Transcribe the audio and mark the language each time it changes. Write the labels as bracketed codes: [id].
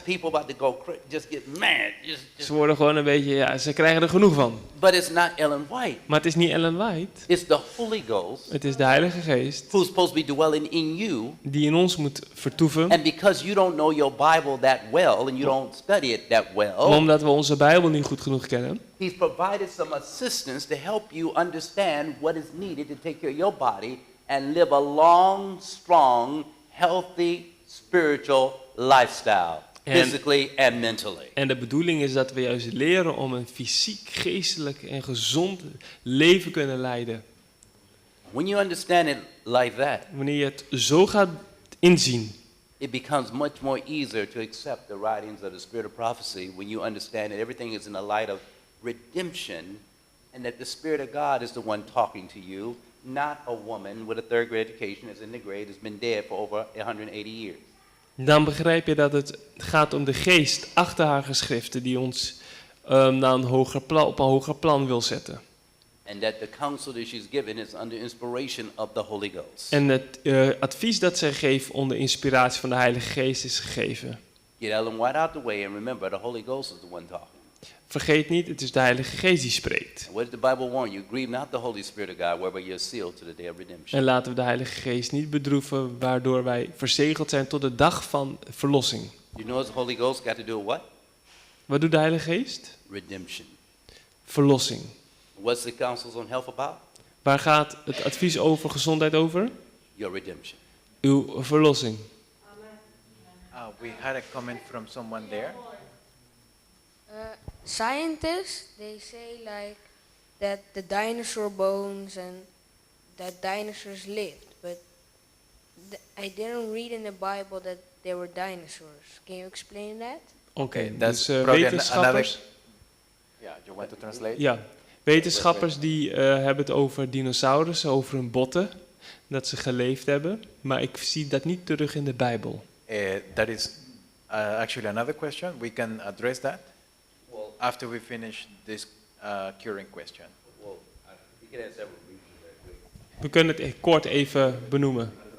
[en] people about to go just get mad. [nl] Ze worden gewoon een beetje, ze krijgen er genoeg van. [en] But it's not Ellen White. [nl] Maar het is niet Ellen White, [en] It's the Holy Ghost [nl] het is de Heilige Geest [en] who's supposed to be dwelling in you. [nl] die in ons moet vertoeven. [en] And because you don't know your Bible that well and you don't study it that well, [nl] Omdat we onze Bijbel niet goed genoeg kennen, [en] He's provided some assistance to help you understand what is needed to take care of your body and live a long, strong, healthy, spiritual lifestyle, physically and mentally. [nl] en de bedoeling is dat we juist leren om een fysiek, geestelijk en gezond leven kunnen leiden. [en] When you understand it like that, [nl] Wanneer je het zo gaat inzien, [en] it becomes much more easier to accept the writings of the Spirit of prophecy when you understand that everything is in the light of redemption and that the Spirit of God is the one talking to you, not a woman with a third grade education that's in the grade has been dead for over 180 years. [nl] Dan begrijp je dat het gaat om de geest achter haar geschriften die ons naar een hoger op een hoger plan wil zetten. [en] And that the counsel that she's given is under inspiration of the Holy Ghost. [nl] En het advies dat zij geeft onder inspiratie van de Heilige Geest is gegeven. [en] Get Ellen White out the way and remember the Holy Ghost is the one talking. [nl] Vergeet niet, het is de Heilige Geest die spreekt. [en] And what did the Bible warn you? Grieve not the Holy Spirit of God, whereby you're sealed to the day of redemption. [nl] En laten we de Heilige Geest niet bedroeven, waardoor wij verzegeld zijn tot de dag van verlossing. [en] You know what the Holy Ghost got to do with what? [nl] Wat doet de Heilige Geest? [en] Redemption. [nl] Verlossing. [en] What's the counsels on health about? [nl] Waar gaat het advies over gezondheid over? [en] Your redemption. [nl] Uw verlossing. [en] We had a comment from someone there. Scientists, they say like that the dinosaur bones and that dinosaurs lived, but I didn't read in the Bible that there were dinosaurs. Can you explain that? [nl] Oké, [en] That's [nl] dus [en] probably [nl] wetenschappers. [en] Yeah, you want to translate? [nl] Ja, wetenschappers die hebben het over dinosaurussen, over hun botten, dat ze geleefd hebben. Maar ik zie dat niet terug in de Bijbel. [en] That is actually another question. We can address that after we finish this curing question. Well, you can have several reasons that way. [nl] We kunnen het kort even benoemen.